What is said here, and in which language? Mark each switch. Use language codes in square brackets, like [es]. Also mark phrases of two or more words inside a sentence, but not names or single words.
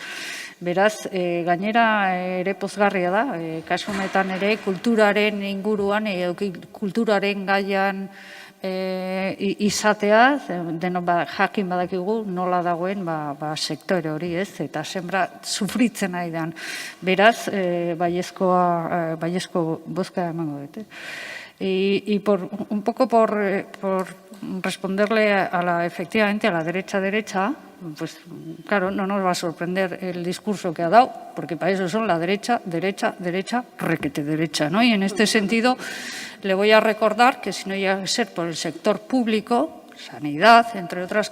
[eu] Beraz, gainera ere pozgarria da, kasu honetan ere kulturaren inguruan, kulturaren gaian izatea, jakin badakigu nola dagoen sektore hori, ez, eta zenbra sufritzen ari dan. Beraz, baiezko bozka emango dut. [es] Y un poco por responderle efectivamente a la derecha, pues claro, no nos va a sorprender el discurso que ha dado, porque para eso son la derecha, requete derecha, ¿no? Y en este sentido le voy a recordar que si no llega a ser por el sector público, sanidad, entre otras